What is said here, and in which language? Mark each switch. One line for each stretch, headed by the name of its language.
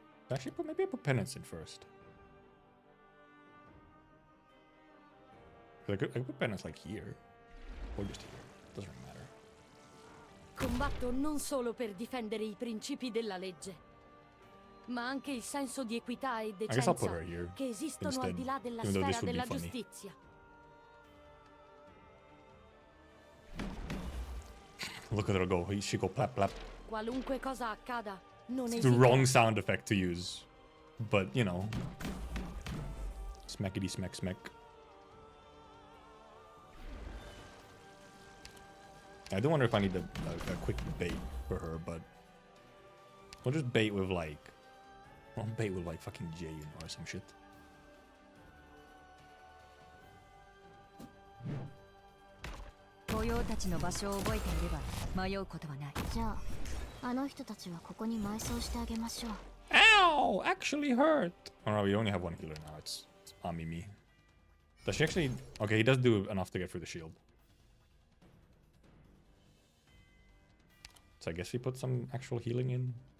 English: Actually, maybe I put Penance in first. I could put Penance like here. Or just here. Doesn't really matter.
Italian: Combatto non solo per difendere I principi della legge, ma anche il senso di equità e decenza che esistono al di là della sfera della giustizia.
English: Look at her go. She go plap plap.
Italian: Qualunque cosa accada, non
English: it's the wrong sound effect to use. But, you know. Smackity smack smack. I do wonder if I need a quick bait for her, but We'll just bait with like... We'll bait with like fucking J or some shit.
Japanese: 御用たちの場所を覚えていれば迷うことはない。じゃあ、あの人たちはここに埋葬してあげましょう。
English: Ow! Actually hurt! Oh no, we only have one healer now. It's Amimi. Does she actually... Okay, he does do enough to get through the shield. So I guess we put some actual healing in.